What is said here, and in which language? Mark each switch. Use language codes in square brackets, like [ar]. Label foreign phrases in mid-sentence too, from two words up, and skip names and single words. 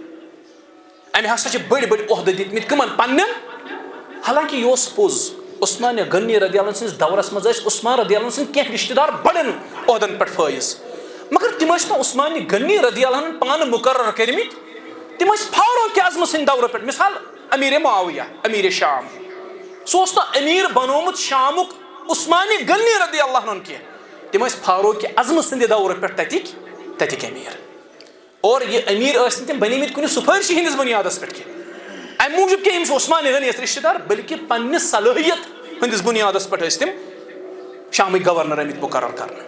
[ks] امہِ ہسا چھِ بٔڑۍ بٔڑۍ عہدٕ دِتمٕتۍ کٕمن پننٮ۪ن. حالانکہ یہ اوس پوٚز عثمان غنی [ar] رضی اللہ عنہ [ks] سٕنٛدِس دورس منٛز ٲسۍ عثمان [ar] رضی اللہ عنہ [ks] سٕنٛدۍ کینٛہہ رشتہٕ دار بڑٮ۪ن عہدن پٮ۪ٹھ فٲیض، مگر تِم ٲسۍ نہٕ عثمان غنی [ar] رضی اللہ عنہ [ks] پانہٕ مقرر کٔرمٕتۍ، تِم ٲسۍ فاروق اعظم سٕنٛدِ دورٕ پٮ۪ٹھ. مثال امیر معاویہ امیر شام، سُہ اوس نہٕ امیر بنومُت شامُک عثمان غنی [ar] رضی اللہ عنہ [ks] کینٛہہ، تِم ٲسۍ فاروق اعظم سٕنٛدِ دورٕ پٮ۪ٹھ تتِکۍ امیر. اور یہ امیر ٲسۍ نہٕ تِم بنیمٕتۍ کُنہِ سُفٲرشی ہٕنٛدِس بُنیادس پٮ۪ٹھ کینٛہہ، امہِ موٗجوٗب کینٛہہ یِم چھِ عثمان غنیَس رشتہٕ دار، بلکہ پننہِ صلٲحیت ہٕنٛدِس بُنیادس پٮ۪ٹھ ٲسۍ تِم شامٕکۍ گورنر آمٕتۍ مقرر کرنہٕ.